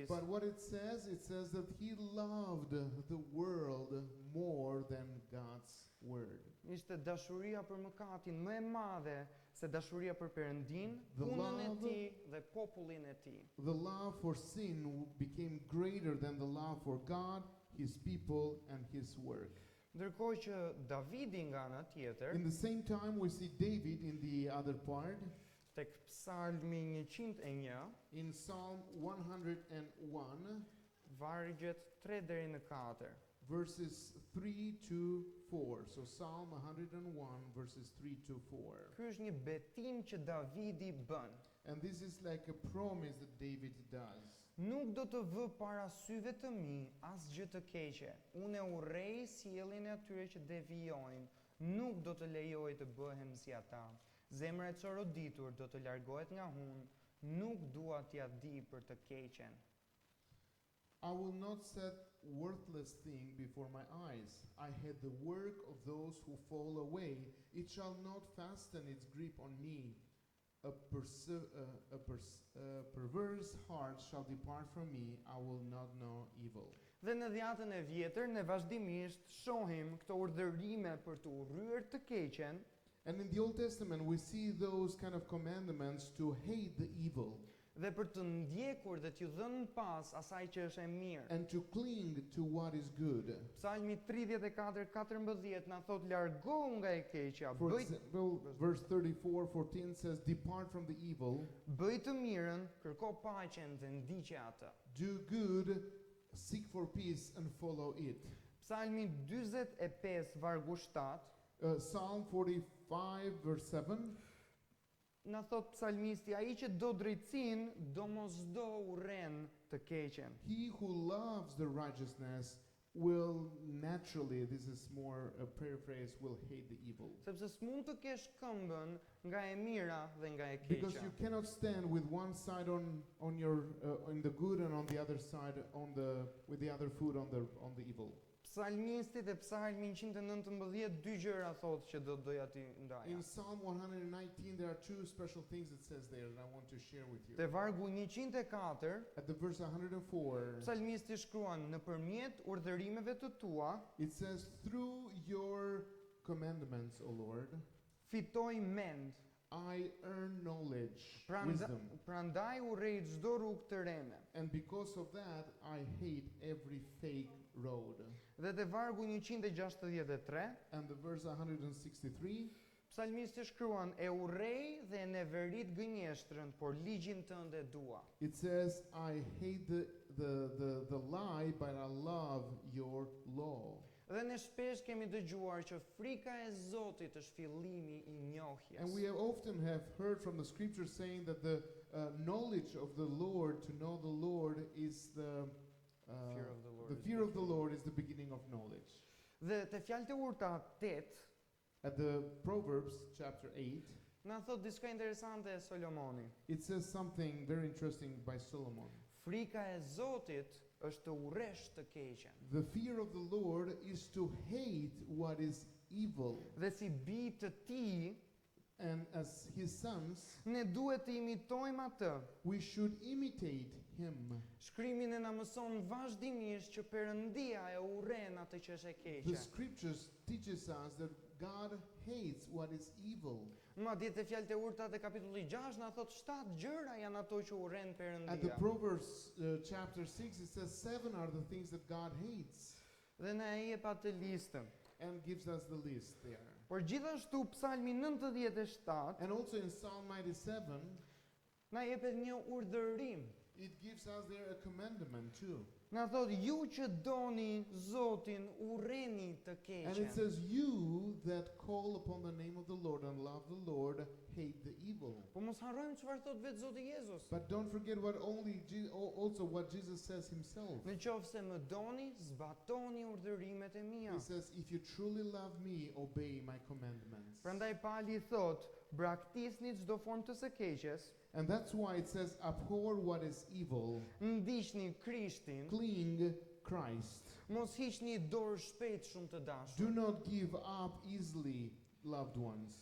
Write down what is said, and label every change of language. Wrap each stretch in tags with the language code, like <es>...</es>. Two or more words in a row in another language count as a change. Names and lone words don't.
<en>but what it says that he loved the world more than God's word.</en> <sq>Ishte dashuria për mëkatin më e madhe se dashuria për Perëndin,</sq> <en>The</en> <sq>punën e</sq> <en>love-</en> <sq>tij dhe popullin e tij.</sq> <en>The love for sin became greater than the love for God, his people, and his work.</en> <sq>Ndërkohë që Davidi nga ana tjetër,</sq> <en>In the same time, we see David in the other part,</en> <sq>tek Psalmi 101,</sq> <en>in Psalm 101,</en> <sq>vargjet 3 deri në 4.</sq> <en>verses 3 to 4. So Psalm 101, verses 3 to 4.</en> <sq>Ky është një betim që Davidi bën.</sq> <en>And this is like a promise that David does.</en> <sq>Nuk do të vë para syve të mi asgjë të keqe. Unë e urrej sjelljen e atyre që devijojnë. Nuk do të lejoj të bëhem si ata. Zemra e çoroditur do të largohet nga unë. Nuk dua t'ia di për të keqen.</sq> <en>I will not set worthless thing before my eyes. I had the work of those who fall away. It shall not fasten its grip on me. A perverse heart shall depart from me. I will not know evil.</en> <sq>Dhe në dhjatën e vjetër ne vazhdimisht shohim këto urdhërime për të urryer të keqen.</sq> <en>And in the Old Testament we see those kind of commandments to hate the evil</en> <sq>Dhe për të ndjekur dhe t'ju dhënë pas asaj që është e mirë.</sq> <en>and to cling to what is good.</en> <sq>Psalmi 34:14 na thot largohu nga e keqja,</sq> <en>For</en> <sq>bëj</sq> <en>example, verse 34:14 says, "Depart from the evil,</en> <sq>bëj të mirën, kërko paqen dhe ndiqe atë."</sq> <en>do good, seek for peace and follow it."</en> <sq>Psalmi 45 vargu 7</sq> <en>Psalm 45 verse 7</en> <sq>na thot psalmisti, ai që do drejtësinë, do mos do urren të keqen.</sq> <en>He who loves the righteousness will naturally, this is more a paraphrase, will hate the evil.</en> <sq>Sepse s'mund të kesh këmbën nga e mira dhe nga e</sq> <en>Because</en> <sq>keqja.</sq> <en>you cannot stand with one side on your on the good and on the other side with the other foot on the evil.</en> <sq>Psalmisti dhe psalmi 119 dy gjëra thot që do doja ti ndaja.</sq> <en>In Psalm 119 there are two special things it says there that I want to share with you.</en> <sq>Te vargu 104</sq> <en>At the verse 104</en> <sq>psalmisti shkruan, nëpërmjet urdhërimeve të tua</sq> <en>it says, "Through your commandments, O Lord,</en> <sq>fitoj mend.</sq> <en>I earn knowledge, wisdom,</en> <sq>Prandaj urrej çdo rrugë të reme.</sq> <en>and because of that I hate every fake road."</en> <sq>Dhe te vargu 163</sq> <en>And the verse 163</en> <sq>psalmisti shkruan, e urrej dhe e neverit gënjeshtrën, por ligjin tënd e dua.</sq> <en>it says, "I hate the lie, but I love your law."</en> <sq>Dhe ne shpesh kemi dëgjuar që frika e Zotit është fillimi i njohjes.</sq> <en>And we often have heard from the scripture saying that the knowledge of the Lord, to know the Lord, is the Fear of the Lord the is fear of the Lord is the beginning of knowledge.</en> <sq>Dhe te fjalët e urta 8</sq> <en>At the Proverbs chapter 8,</en> <sq>na thot diçka interesante e Solomoni.</sq> <en>it says something very interesting by Solomon.</en> <sq>Frika e Zotit është të urresh të keqen.</sq> <en>The fear of the Lord is to hate what is evil,</en> <sq>Dhe si bi të Tij,</sq> <en>and as his sons,</en> <sq>ne duhet të imitojmë atë.</sq> <en>we should imitate him.</en> <sq>Shkrimi ne na mëson vazhdimisht që Perëndia e urren atë që është e</sq> <en>The</en> <sq>keqe.</sq> <en>scriptures teaches us that God hates what is evil.</en> <sq>Madje te fjalët e urta te kapitulli 6 na thot 7 gjëra janë ato që urren</sq> <en>At the</en> <sq>Perëndia.</sq> <en>Proverbs chapter 6, it says 7 are the things that God hates,</en> <sq>Dhe na e jep atë listën.</sq> <en>and gives us the list there.</en> <sq>Por gjithashtu Psalmi 97</sq> <en>And also in Psalm 97,</en> <sq>na jepet një urdhërim.</sq> <en>it gives us there a commandment too.</en> <sq>Na thot ju që doni Zotin urreni të</sq> <en>And it</en> <sq>keqen.</sq> <en>says, "You that call upon the name of the Lord and love the Lord, hate the evil."</en> <sq>Po mos harrojmë çfarë thot vetë Zoti Jezus.</sq> <en>But don't forget also what Jesus says himself.</en> <sq>Në qoftë se më doni, zbatoni urdhërimet e mia.</sq> <en>He says, "If you truly love me, obey my commandments."</en> <sq>Prandaj Pali thot, braktisni çdo formë të së keqes,</sq> <en>And that's why it says, "Abhor what is evil,</en> <sq>ndiqni Krishtin,</sq> <en>cling Christ.</en> <sq>mos hiqni dorë shpejt shumë të</sq> <en>Do</en> <sq>dashur.</sq> <en>not give up easily, loved ones.</en>